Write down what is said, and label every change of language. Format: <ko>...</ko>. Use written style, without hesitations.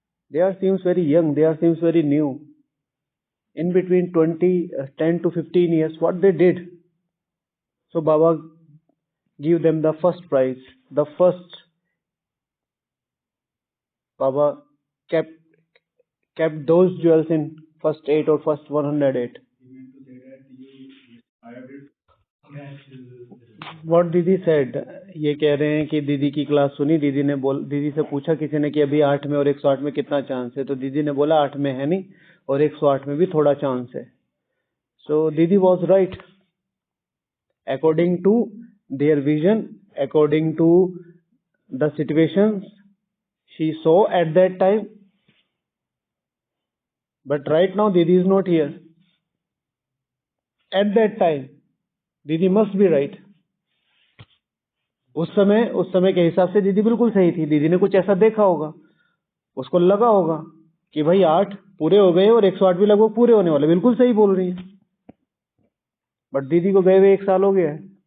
<en>They are seems very young, they are seems very new. In between 10 to 15 years, what they did. So Baba give them the first prize. The first, Baba kept those jewels in first 8 or first 108.</en> <hi>What दीदी said, ये कह रहे हैं कि दीदी की class सुनी, दीदी से पूछा किसी ने कि अभी 8 में और 108 में कितना चांस है, तो दीदी ने बोला 8 में है नहीं और 108 में भी थोड़ा चांस है.</hi> <en>So दीदी was right. According to their vision, according to the situations she saw at that time, but right now दीदी is not here. At that time, दीदी must be right.</en> <hi>उस समय के हिसाब से दीदी बिल्कुल सही थी. दीदी ने कुछ ऐसा देखा होगा, उसको लगा होगा कि भाई 8 पूरे हो गए और 108 भी लगभग पूरे होने वाले. बिल्कुल सही बोल रही है. बट दीदी को गए हुए 1 साल हो गया है.</hi>